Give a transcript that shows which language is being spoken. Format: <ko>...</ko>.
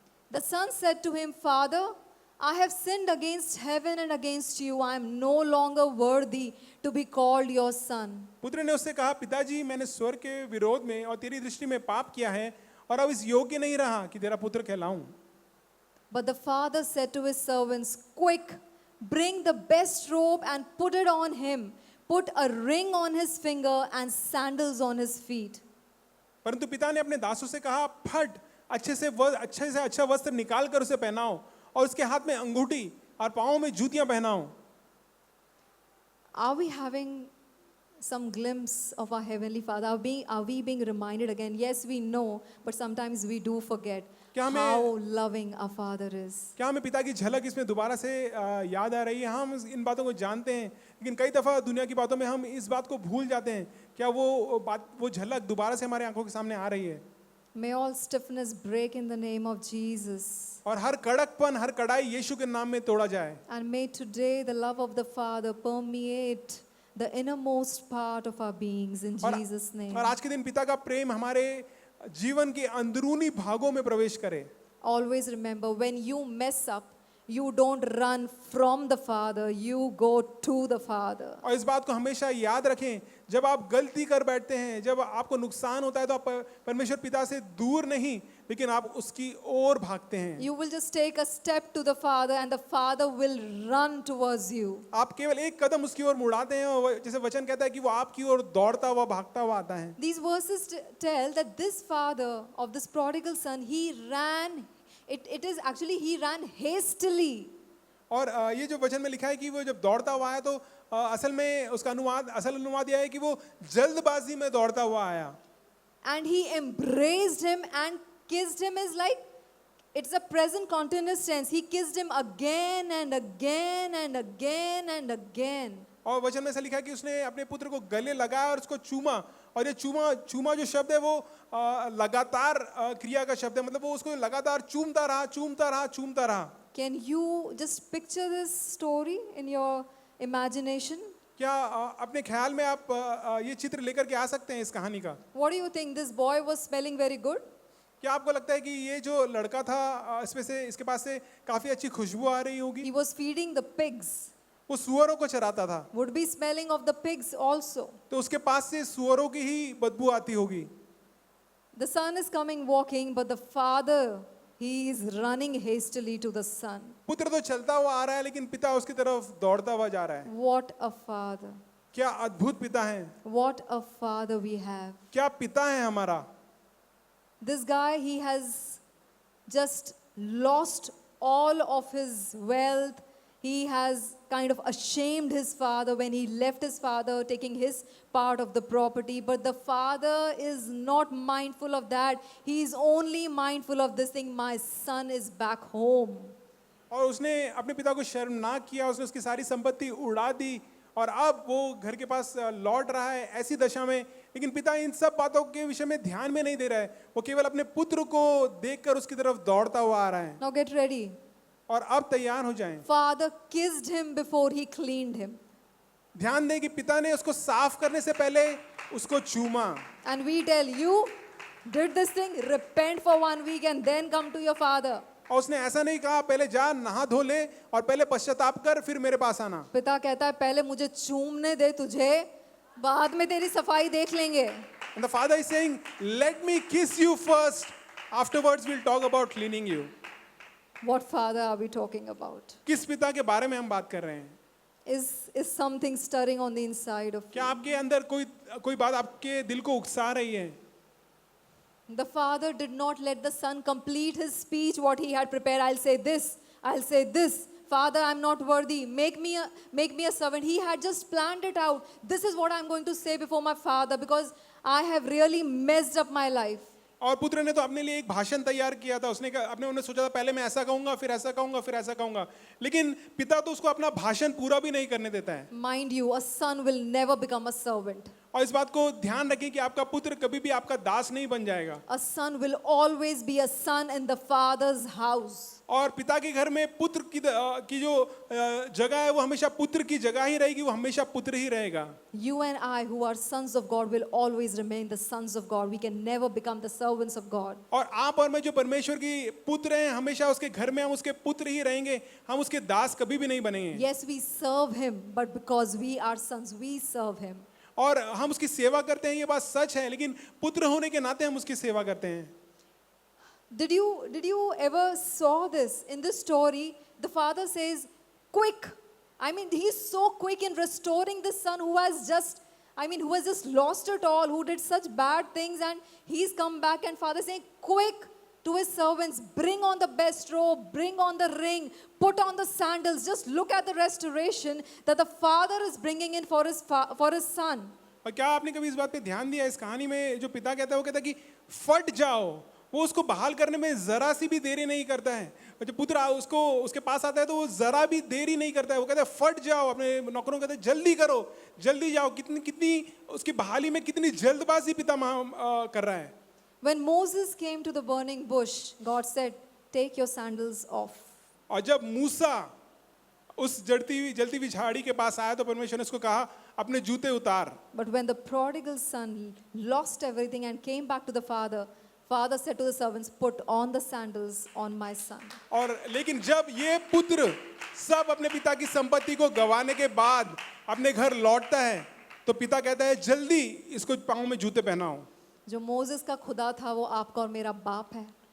<en>The son said to him, Father, I have sinned against heaven and against you. I am no longer worthy to be called your son.</en> <hi>पुत्र ने उससे कहा, पिताजी मैंने स्वर्ग के विरोध में और तेरी दृष्टि में पाप किया है और अब इस योग्य नहीं रहा कि तेरा पुत्र कहलाऊं.</hi> <en>But the father said to his servants, Quick, bring the best robe and put it on him. Put a ring on his finger and sandals on his feet.</en> <hi>परंतु पिता ने अपने दासों से कहा, फट अच्छे से अच्छा वस्त्र निकाल कर उसे पहनाओ और उसके हाथ में अंगूठी और पांवों में जूतियां पहनाओ.</hi> <en>Are we having some glimpse of our Heavenly Father? Are we being reminded again? Yes, we know, but sometimes we do forget how loving our Father is.</en> <hi>क्या हमें पिता की झलक इसमें दोबारा से याद आ रही है? हम इन बातों को जानते हैं, लेकिन कई दफ़ा दुनिया की बातों में हम इस बात को भूल जाते हैं. क्या वो झलक दोबारा से हमारे आंखों के सामने आ रही है?</hi> <en>May all stiffness break in the name of Jesus.</en> <hi>और हर कड़कपन, हर कड़ाई यीशु के नाम में तोड़ा जाए.</hi> <en>And may today the love of the Father permeate the innermost part of our beings in Jesus' name.</en> <hi>और आज के दिन पिता का प्रेम हमारे जीवन के अंदरूनी भागों में प्रवेश करे.</hi> <en>Always remember, when you mess up, you don't run from the Father, you go to the Father.</en> <hi>और इस बात को हमेशा याद रखें, जब आप गलती कर बैठते हैं, जब आपको नुकसान होता है तो आप परमेश्वर पिता से दूर नहीं, लेकिन आप उसकी ओर भागते हैं.</hi> <en>You will just take a step to the Father and the Father will run towards you.</en> <hi>आप केवल एक कदम उसकी ओर मुड़ाते हैं और जैसे वचन कहता है कि वो आपकी ओर दौड़ता हुआ भागता हुआ आता है.</hi> <en>These verses tell that this father of this prodigal son, he ran, he ran hastily.</en> <hi>और ये जो वचन में लिखा है कि वो जब दौड़ता हुआ आया तो असल में उसका असल अनुवाद यह है कि वो जल्दबाजी में दौड़ता हुआ आया.</hi> <en>And he embraced him and kissed him is like, it's a present continuous tense. He kissed him again and again and again and again.</en> <hi>और वचन में ऐसा लिखा है कि उसने अपने पुत्र को गले लगाया और उसको चूमा. और ये चूमा जो शब्द है वो लगातार क्रिया का शब्द है, मतलब वो उसको लगातार चूमता रहा.</hi> <en>Can you just picture this story in your imagination?</en> <hi>क्या अपने ख्याल में आप ये चित्र लेकर के आ सकते हैं इस कहानी का?</hi> <en>What do you think? This boy was smelling very good?</en> <hi>क्या आपको लगता है कि ये जो लड़का था इसके पास से काफी अच्छी खुशबू आ रही होगी?</hi> <en>He was feeding the pigs.</en> <hi>वो सुअरों को चराता था.</hi> <en>Would be smelling of the pigs also.</en> <hi>तो उसके पास से सुअरों की ही बदबू आती होगी.</hi> <en>The son is coming walking, but the father he is running hastily to the son.</en> <hi>पुत्र तो चलता हुआ आ रहा है लेकिन पिता उसकी तरफ दौड़ता हुआ जा रहा है।</hi> <en>What a father.</en> <hi>क्या अद्भुत पिता है,</hi> <en>What a father we have.</en> <hi>क्या पिता है हमारा।</hi> <en>This guy, he has just lost all of his wealth. He has kind of ashamed his father when he left his father, taking his part of the property. But the father is not mindful of that. He is only mindful of this thing, my son is back home.</en> <hi>और उसने अपने पिता को शर्म ना किया, उसने उसकी सारी संपत्ति उड़ा दी और अब वो घर के पास लौट रहा है ऐसी दशा में। लेकिन पिता इन सब बातों के विषय में ध्यान में नहीं दे रहा है, वो केवल अपने पुत्र को देखकर उसकी तरफ दौड़ता हुआ आ रहा है।</hi> <en>Now get ready.</en> <hi>और अब तैयार हो जाएं।</hi> <en>Father kissed him before he cleaned him.</en> <hi>ध्यान दें कि पिता ने उसको साफ करने से पहले उसको चूमा।</hi> <en>And we tell you, did this thing, repent for 1 week and then come to your father.</en> <hi>और उसने ऐसा नहीं कहा पहले जा नहा धो ले और पहले पश्चाताप कर फिर मेरे पास आना। पिता कहता है पहले मुझे चूमने दे तुझे, बाद में तेरी सफाई देख लेंगे।</hi> <en>And the father is saying, let me kiss you first, afterwards we'll talk about cleaning you. What father are we talking about?</en> <hi>किस पिता के बारे में हम बात कर रहे हैं?</hi> <en>Is something stirring on the inside of</en> <hi>क्या</hi> <en>you?</en> <hi>आपके अंदर कोई बात आपके दिल को उकसा रही है?</hi> <en>The father did not let the son complete his speech, what he had prepared. I'll say this, I'll say this. Father, I'm not worthy. Make me a servant. He had just planned it out. This is what I'm going to say before my father because I have really messed up my life.</en> <hi>और पुत्र ने तो अपने लिए एक भाषण तैयार किया था। उन्हें सोचा था पहले मैं ऐसा कहूंगा फिर ऐसा कहूंगा फिर ऐसा कहूंगा, लेकिन पिता तो उसको अपना भाषण पूरा भी नहीं करने देता है।</hi> <en>Mind you, a son will never become a servant.</en> <hi>और इस बात को ध्यान रखें कि आपका पुत्र कभी भी आपका दास नहीं बन जाएगा।</hi> <en>A son will always be a son in the father's house.</en> <hi>और पिता के घर में पुत्र की जो जगह है वो हमेशा पुत्र की जगह ही रहेगी, वो हमेशा पुत्र ही रहेगा।</hi> <en>You and I, who are sons of God, will always remain the sons of God. We can never become the servants of God.</en> <hi>और आप और मैं जो परमेश्वर की पुत्र हैं, हमेशा उसके घर में हम उसके पुत्र ही रहेंगे, हम उसके दास कभी भी नहीं बनेंगे।</hi> <en>Yes, we serve him, but because we are sons, we serve him.</en> <hi>और हम उसकी सेवा करते हैं, ये बात सच है, लेकिन पुत्र होने के नाते हम उसकी सेवा करते हैं।</hi> <en>Did you ever saw this? In this story, the father says, quick. I mean, he's so quick in restoring the son who has just lost it all, who did such bad things, and he's come back, and father saying, quick to his servants, bring on the best robe, bring on the ring, put on the sandals. Just look at the restoration that the father is bringing in for his son.</en> <hi>और क्या आपने कभी इस बात पे ध्यान दिया? इस कहानी में जो पिता कहता है वो कहता है कि फट जाओ, वो उसको बहाल करने में जरा सी भी देरी नहीं करता है। और जब पुत्र उसके पास आता है तो वो जरा भी देरी नहीं करता है, वो कहता है फट जाओ। अपने नौकरों को कहते हैं जल्दी करो, जल्दी जाओ। कितनी उसकी बहाली में कितनी जल्दबाजी पिता कर रहा है।</hi> <en>When Moses came to the burning bush, God said, take your sandals off.</en> <hi>और जब मूसा उस जलती हुई झाड़ी के पास आया तो परमेश्वर ने उसको कहा अपने जूते उतार।</hi> <en>But when the prodigal son lost everything and came back to the father, father said to the servants, put on the sandals on my son.</en> <hi>और लेकिन जब ये पुत्र सब अपने पिता की संपत्ति को गंवाने के बाद अपने घर लौटता है तो पिता कहता है जल्दी इसको पाँव में जूते पहनाओ। जो मोसेस का खुदा था वो आपका और मेरा बाप है।</hi>